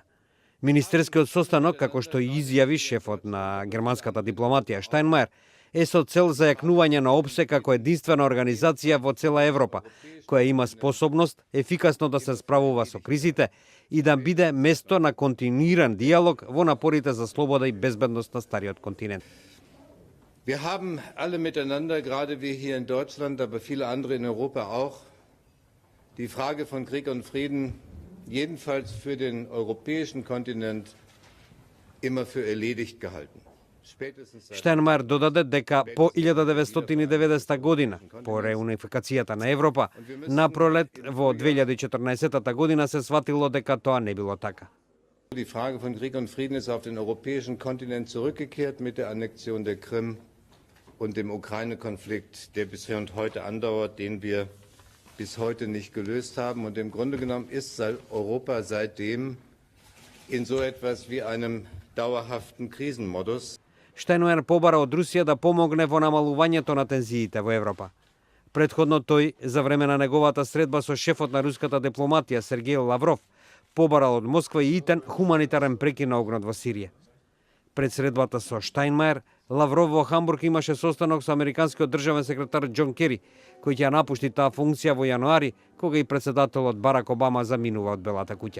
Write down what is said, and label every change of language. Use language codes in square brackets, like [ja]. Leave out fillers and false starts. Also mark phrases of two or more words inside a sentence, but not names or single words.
[mk] Министерскиот состанок, како што и изјави шефот на германската дипломатија Штајнмајер, е со цел зајакнување на ОПСЕ како единствена организација во цела Европа, која има способност ефикасно да се справува со кризите и да биде место на континуиран диалог во напорите за слобода и безбедност на стариот континент. [de] Wir haben alle miteinander, gerade wir hier in Deutschland, aber viele andere in Europa auch, die Frage von Krieg und Frieden jedenfalls für den europäischen Kontinent immer für erledigt gehalten. [mk] Штајнмајер додаде дека по 1990 година, по реунификацијата на Европа, на пролет во 2014 година се сватило дека тоа не било така. [de] Die Frage von Krieg und Frieden ist auf den europäischen Kontinent zurückgekehrt mit der Annexion der Krim und dem Ukraine-Konflikt, der bisher und heute andauert, den wir bis heute nicht gelöst haben. Und im Grunde genommen ist Europa seitdem in so etwas wie einem dauerhaften Krisenmodus. [mk] Штајнмајер побара од Русија да помогне во намалувањето на тензиите во Европа. Претходно тој, за време на неговата средба со шефот на руската дипломатија Сергеј Лавров, побарал од Москва и итен хуманитарен прекин на огнот во Сирија. Пред средбата со Штајнмајер, Лавров во Хамбург имаше состанок со американскиот државен секретар Џон Кери, кој ќе ја напушти таа функција во јануари, кога и председателот Барак Обама заминува од Белата куќа.